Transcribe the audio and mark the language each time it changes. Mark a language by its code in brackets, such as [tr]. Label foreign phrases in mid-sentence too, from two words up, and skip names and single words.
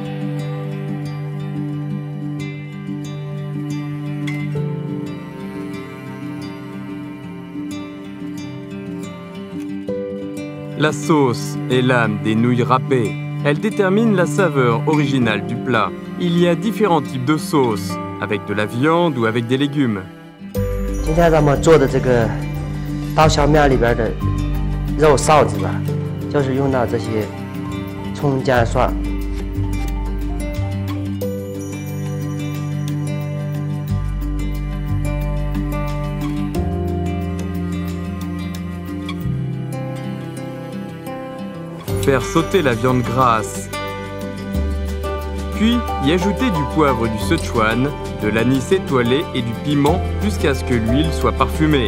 [fr] La sauce est l'âme des nouilles râpées. Elle détermine la saveur originale du plat. Il y a différents types de sauces, avec de la viande ou avec des légumes. [zh] 今天咱们做的这个刀削面里边的肉臊子吧，就是用到这些葱姜蒜。 [fr] Faire sauter la viande grasse. Puis y ajouter du poivre du Sichuan, de l'anis étoilé et du piment jusqu'à ce que l'huile soit parfumée.